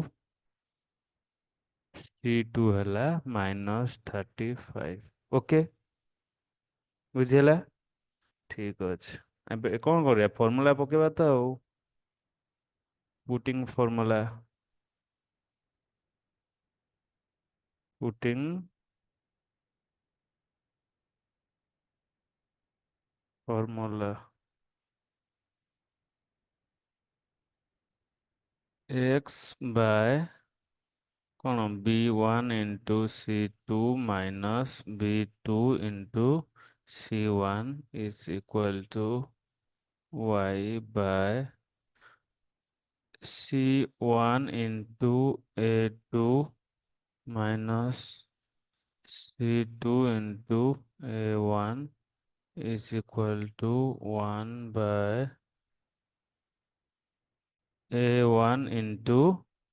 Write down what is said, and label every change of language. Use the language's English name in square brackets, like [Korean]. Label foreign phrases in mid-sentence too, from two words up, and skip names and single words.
[Odia] c2 ହେଲା -35, ଓକେ, ବୁଝିଲା, ठीक ଅଛି, ଏବେ କଣ କରିବା, ଫର୍ମୁଲା ପକେଇବା ତ ଆଉ, [English] putting formula, putting formula, x by कौन b1 into c2 minus b2 into C1 is equal to y by C1 into A2 minus C2 into A1 is equal to 1 by A1 into